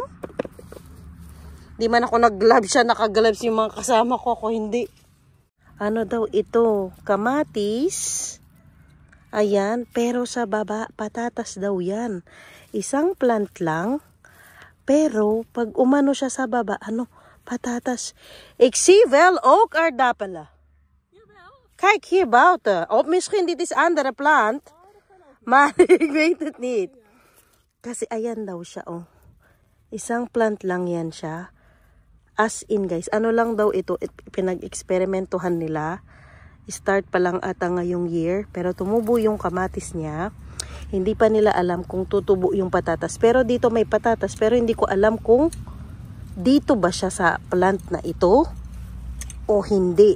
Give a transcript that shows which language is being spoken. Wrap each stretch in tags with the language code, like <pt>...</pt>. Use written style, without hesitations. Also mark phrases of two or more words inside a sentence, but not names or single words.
<tl>Di man ako nag-gloves siya, naka-gloves yung mga kasama ko, ako hindi. Ano daw ito? Kamatis. Ayan, pero sa baba, patatas daw yan. Isang plant lang, pero pag umano siya sa baba, patatas.</tl> <nl>Ik zie wel ook aardappelen. Kijk hier buiten. Of misschien dit is andere plant. Maar ik weet het niet.</nl> <tl>Kasi ayan daw siya, oh. Isang plant lang yan siya.</tl> <en>As in guys,</en> <tl>ano lang daw ito, pinag-eksperimentuhan nila. Start pa lang ata ngayong year, pero tumubo yung kamatis niya. Hindi pa nila alam kung tutubo yung patatas. Pero dito may patatas, pero hindi ko alam kung dito ba siya sa plant na ito o hindi.</tl>